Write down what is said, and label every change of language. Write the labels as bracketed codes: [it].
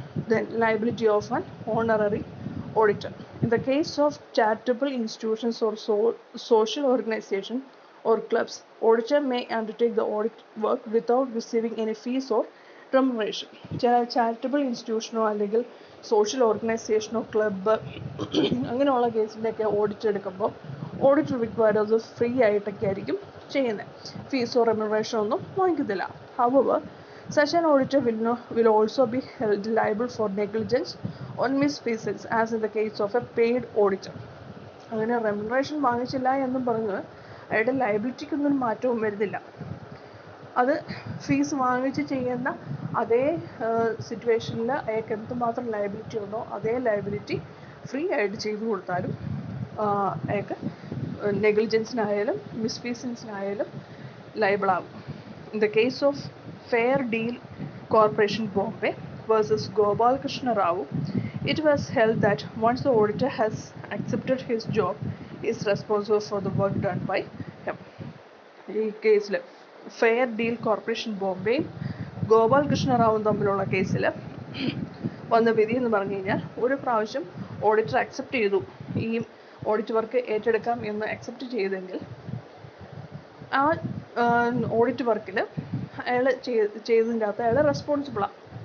[en] Then liability of an honorary auditor. In the case of charitable institutions or social organization or clubs, auditor may undertake the audit work without receiving any fees or remuneration. [ml] Charitable ഇൻസ്റ്റിറ്റ്യൂഷനോ അല്ലെങ്കിൽ social ഓർഗനൈസേഷനോ club അങ്ങനെയുള്ള കേസിൻ്റെയൊക്കെ audit എടുക്കുമ്പോൾ audit required അത് free ആയിട്ടൊക്കെ ആയിരിക്കും ചെയ്യുന്നത്. ഫീസോ റെമുനറേഷനോ ഒന്നും വാങ്ങിക്കത്തില്ല. [en] However, such an auditor will also be held liable for negligence on misfeasance as in the case of a paid auditor. [ml] അങ്ങനെ remuneration വാങ്ങിച്ചില്ല എന്നും പറഞ്ഞ് അയാളുടെ ലയബിലിറ്റിക്കൊന്നും മാറ്റവും വരുന്നില്ല. അത് ഫീസ് വാങ്ങിച്ച് ചെയ്യുന്ന അതേ സിറ്റുവേഷനിൽ അയാൾക്ക് എന്തുമാത്രം ലയബിലിറ്റി ഉണ്ടോ അതേ ലയബിലിറ്റി ഫ്രീ ആയിട്ട് ചെയ്തു കൊടുത്താലും അയാൾക്ക് നെഗ്ലിജൻസിനായാലും മിസ്ഫീസൻസിനായാലും ലയബിൾ ആകും. [en] In the case of Fair Deal Corporation Bombay versus Gopal Krishna Rao, it was held that once the auditor has accepted his job, he is responsible for the work done by him. [ml] ഈ കേസിൽ fair deal corporation ബോംബെയും Gopal Krishna റാവും തമ്മിലുള്ള കേസിൽ വന്ന വിധി എന്ന് പറഞ്ഞു കഴിഞ്ഞാൽ, ഒരു പ്രാവശ്യം ഓഡിറ്റർ അക്സെപ്റ്റ് ചെയ്തു, ഈ ഓഡിറ്റ് വർക്ക് ഏറ്റെടുക്കാം എന്ന് അക്സെപ്റ്റ് ചെയ്തെങ്കിൽ ആ ഓഡിറ്റ് വർക്കിൽ അയാൾ ചെയ്തതിൻ്റെ അകത്ത് അയാൾ റെസ്പോൺസിബിളാണ്.